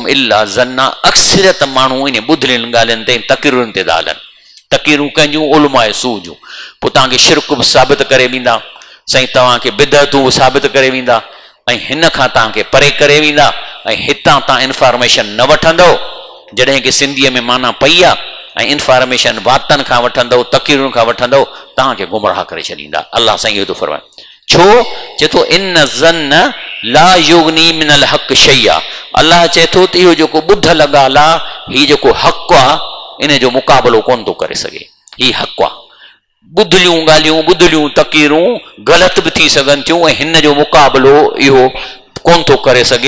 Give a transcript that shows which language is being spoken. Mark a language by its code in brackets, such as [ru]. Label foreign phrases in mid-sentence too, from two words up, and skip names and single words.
[ar] إلا الظن, [sd] अक्सरियत माण्हू इन ॿुधलियुनि ॻाल्हियुनि ते तक़रीरुनि ते था हलनि, तक़रीरूं कंहिंजूं उलमाए सूह जूं, पोइ तव्हांखे शिरक बि साबित करे वेंदा, साईं तव्हांखे बिदअतूं बि साबित करे वेंदा, ऐं हिन खां तव्हांखे परे करे वेंदा, ऐं हितां तव्हां इंफॉर्मेशन न वठंदव जॾहिं की सिंधीअ में माना पई आहे, ऐं इंफॉर्मेशन वातनि खां वठंदव, तक़रीरुनि खां वठंदव, तव्हांखे गुमराह करे छॾींदा। अलाह साईं इहो थो फरमाए, छो चए थो [ar] إن الظن لا يغني من الحق شيئا, [sd] अलाह चए थो त इहो जेको ॿुधल ॻाल्हि आहे, हीउ जेको हक़ आहे इन जो मुक़ाबिलो कोन थो करे सघे, हीउ हक़ आहे। ॿुधलियूं ॻाल्हियूं, ॿुधलियूं तक़रीरूं ग़लति बि थी सघनि थियूं, ऐं हिन जो मुक़ाबिलो इहो कोन थो करे सघे।